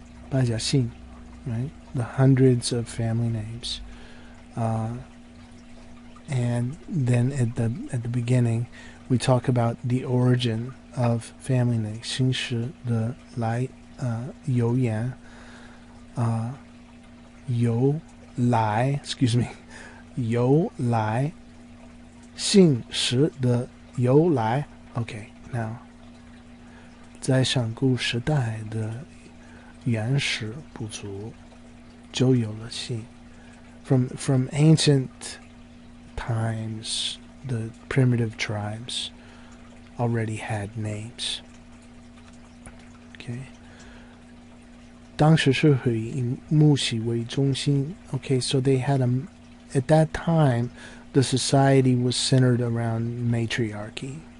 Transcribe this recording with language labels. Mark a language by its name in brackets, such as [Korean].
[English] Baijiaxing, right? The hundreds of family names. And then at the beginning, we talk about the origin of family names. [Chinese] 姓氏的来由言，由来 [English] excuse me [Chinese] 由来，姓氏的由来。 [English] Okay, now [Chinese] 在上古时代的原始部族就有了姓。 [English] From ancient times, the primitive tribes already had names. Okay. [Chinese] 当时社会以母系为中心. [English] Okay, so they had at that time, the society was centered around matriarchy.